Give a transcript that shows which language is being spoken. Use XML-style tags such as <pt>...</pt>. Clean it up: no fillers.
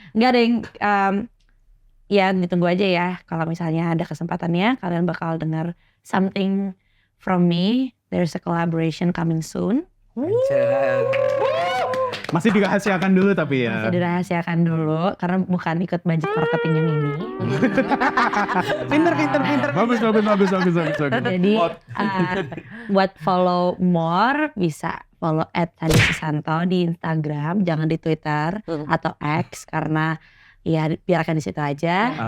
<id>Nggak ada yang ya ditunggu aja ya. Kalau misalnya ada kesempatannya, kalian bakal dengar something from me.</id> <en>There's a collaboration coming soon.</en> <id>Masih dirahasiakan dulu tapi ya. Masih dirahasiakan dulu karena bukan ikut budget marketing yang ini. Pinter. Bagus. Jadi buat follow more bisa follow @sandy_susanto di Instagram, jangan di Twitter atau X karena ya biarkan di situ aja.</id>